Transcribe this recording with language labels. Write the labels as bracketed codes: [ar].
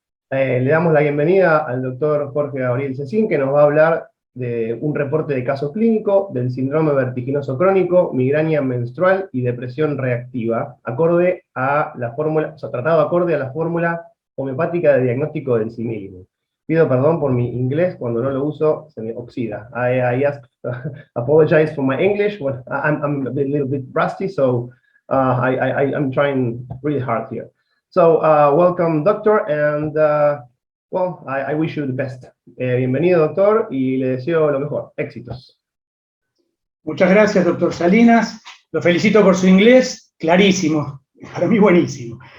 [es] Le damos la bienvenida al doctor Jorge Gabriel Cecín, que nos va a hablar de un reporte de caso clínico del síndrome vertiginoso crónico, migraña menstrual y depresión reactiva, acorde a la fórmula, o sea, tratado acorde a la fórmula homeopática de diagnóstico del simílimo. Pido perdón por mi inglés, cuando no lo uso se me oxida. [en] I apologize for my English, but I'm a little bit rusty, so I'm trying really hard here. So, welcome, doctor, and well, I wish you the best. [es] Bienvenido, doctor, y le deseo lo mejor. Éxitos. Muchas gracias, doctor Salinas. Lo felicito por su inglés, clarísimo, para mí buenísimo.